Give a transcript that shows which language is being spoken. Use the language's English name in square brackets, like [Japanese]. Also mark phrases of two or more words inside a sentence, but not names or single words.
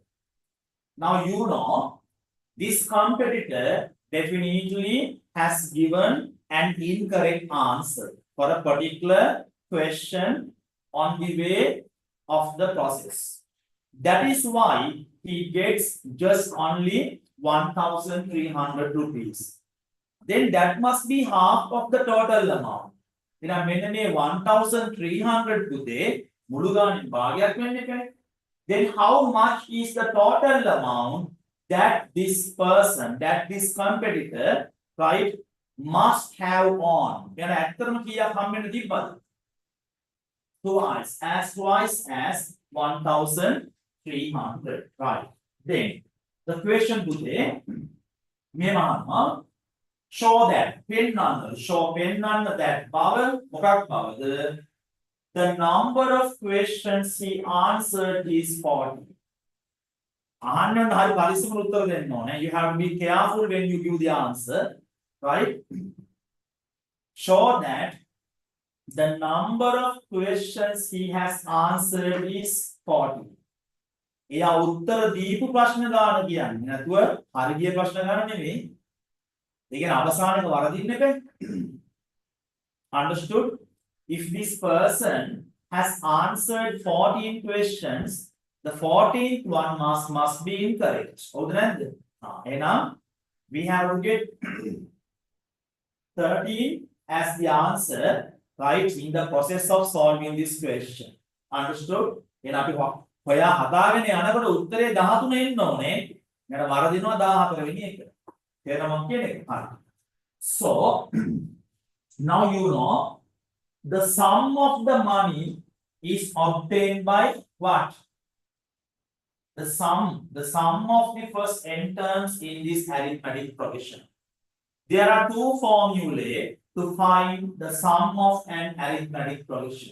[English] Now you know this competitor definitely has given an incorrect answer for a particular question on the way of the process. That is why he gets just only 1,300 rupees. Then that must be half of the total amount. [Sinhala] එහෙනම් මෙන්න මේ 1,300 පුතේ මුළු ගානේ භාගයක් වෙන්න එපානේ. [English] Then how much is the total amount that this person, that this competitor, right, must have on? [Sinhala] එහෙනම් ඇත්තටම කීයක් හම්බෙන්න තිබ්බද? [English] Twice as 1,300, right? Then the question today [Sinhala] මේ මහත්මයා [English] show that පෙන්වන්න that [Sinhala] බව මොකක් බවද? [English] The number of questions he answered is 40. [Sinhala] අහන්න හරි පරිස්සමෙන් උත්තර දෙන්න ඕනේ. [English] You have to be careful when you give the answer, right? Show that the number of questions he has answered is 40. [Sinhala] එයා උත්තර දීපු ප්‍රශ්න ගාන කියන්නේ නැතුව හරි ගිය ප්‍රශ්න ගාන නෙවෙයි. ඒ කියන්නේ අවසානක වරදින්න එපා. [English] Understood? If this person has answered 14 questions, the 14th one must be incorrect. [Sinhala] හවුද නැද්ද? [English] එහෙනම් we have to get 13 as the answer, right, in the process of solving this question. Understood? [Sinhala] එහෙනම් අපි හොයා හදාගෙන යනකොට උත්තරේ 13 එන්න ඕනේ. මට වරදිනවා 14 වෙනි එක. තේරෙනවද මම කියන්නේ? හරි. [English] So now you know the sum of the money is obtained by what? The sum of the first n terms in this arithmetic progression. There are two formulae to find the sum of an arithmetic progression.